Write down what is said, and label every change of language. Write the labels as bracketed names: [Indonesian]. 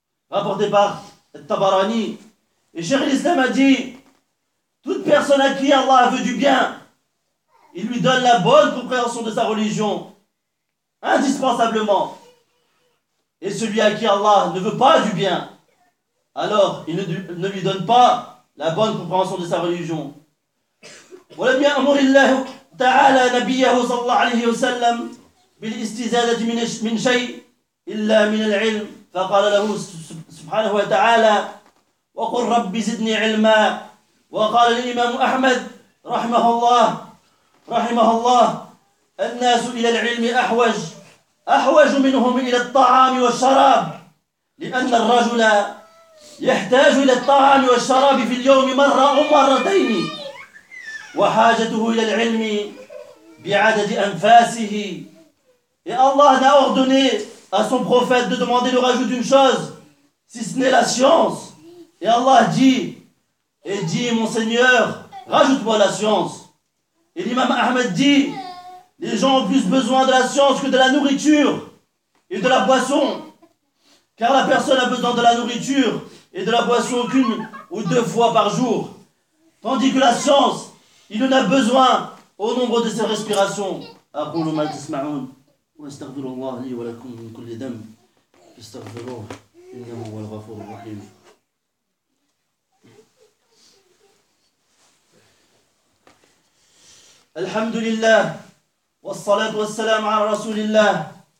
[French] Rapporté par Tabarani. Et Cheikh l'Islam a dit, toute personne à qui Allah veut du bien, il lui donne la bonne compréhension de sa religion. Indispensablement. Et celui à qui Allah ne veut pas du bien, alors il ne lui donne pas la bonne compréhension de sa religion. [Arabic] ولم يأمر الله تعالى نبيه صلى الله عليه وسلم بالاستزادة من شيء إلا من العلم فقال له سبحانه وتعالى وقل رب زدني علما وقال الإمام أحمد رحمه الله الناس إلى العلم أحوج منهم إلى الطعام والشراب لأن الرجل يحتاج إلى الطعام والشراب في اليوم مرة أو مرتين وحاجته إلى العلم بعدد أنفاسه. [French] Et Allah n'a ordonné à son prophète de demander le rajout d'une chose, si ce n'est la science. Et Allah dit, et dit mon Seigneur, rajoute-moi la science. Et l'imam Ahmed dit, les gens ont plus besoin de la science que de la nourriture et de la boisson. Car la personne a besoin de la nourriture et de la boisson qu'une ou deux fois par jour. Tandis que la science, il en a besoin au nombre de ses respirations. [Arabic] أقول ما تسمعون واستغفر الله لي ولكم من كل ذنب استغفروه إنه هو الغفور الرحيم. الحمد لله والصلاة والسلام على رسول الله.